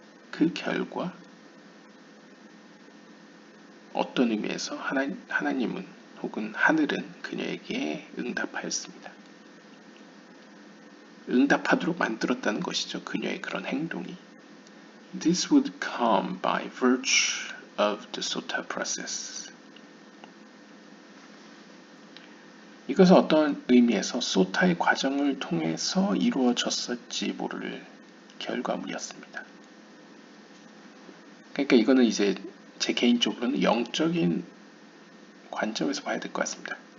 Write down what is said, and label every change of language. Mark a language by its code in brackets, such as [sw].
[ko] 그 결과 어떤 의미에서 하나님은 혹은 하늘은 그녀에게 응답하였습니다. 응답하도록 만들었다는 것이죠. 그녀의 그런 행동이. [en] This would come by virtue of the Sotah process. [ko] 이것은 어떤 의미에서 소타의 과정을 통해서 이루어졌을지 모를 결과물이었습니다. 그러니까 이거는 이제 제 개인적으로는 영적인 관점에서 봐야 될 것 같습니다.